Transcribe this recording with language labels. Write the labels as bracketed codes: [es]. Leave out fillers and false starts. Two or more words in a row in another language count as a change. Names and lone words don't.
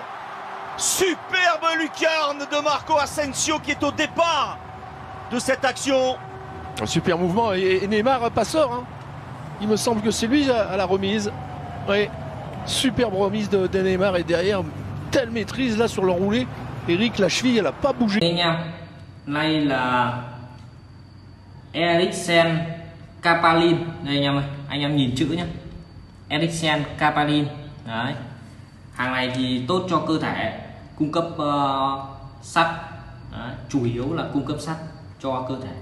[fr] Superbe lucarne de Marco Asensio qui est au départ de cette action. Un super mouvement et Neymar passeur. Il me semble que c'est lui à la remise. Oui, superbe remise de Neymar et derrière, telle maîtrise là sur l'enroulé. Eric, la cheville, elle n'a pas bougé. [vi] Đây là Eriksen Kapalin. Đây anh em nhìn chữ nhé. Eriksen Kapalin. Đấy. Hàng này thì tốt cho cơ thể, cung cấp sắt. Đấy. Chủ yếu là cung cấp sắt cho cơ thể.